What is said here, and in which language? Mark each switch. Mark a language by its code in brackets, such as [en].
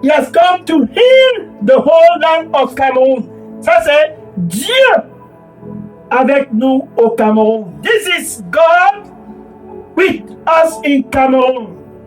[en] He has come to heal the whole land of Cameroun. [fr] Ça c'est Dieu avec nous au Cameroun. [en] This is God with us in Cameroun.